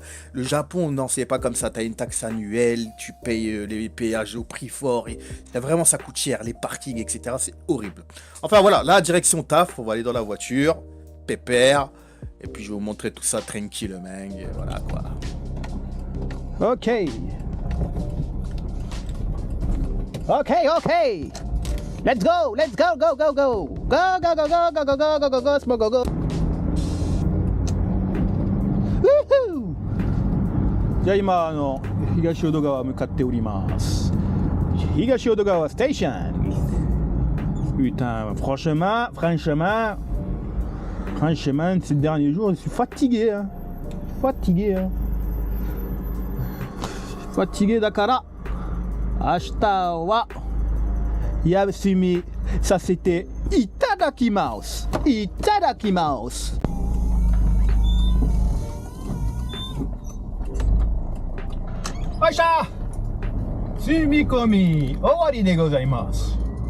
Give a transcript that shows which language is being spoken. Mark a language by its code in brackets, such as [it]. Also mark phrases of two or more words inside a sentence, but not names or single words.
[fr] Le Japon, non, c'est pas comme ça, tu as une taxe annuelle, tu payes les péages au prix fort, et vraiment ça coûte cher, les parkings, etc., c'est horrible. Enfin voilà, là, direction taf, on va aller dans la voiture, pépère, et puis je vais vous montrer tout ça tranquille, mec, et voilà quoi. [en] Ok. Ok. Let's go, go. Go, smoke, go. Woohoo! [ja] じゃあ今東淀川向かっております。 [fr] 東淀川ステーション。Putain, franchement, ces derniers jours, je suis fatigué, hein. [ja] Fatigué だから。明日は休みさせていただきます。よいしょ。積み込み終わりでございます。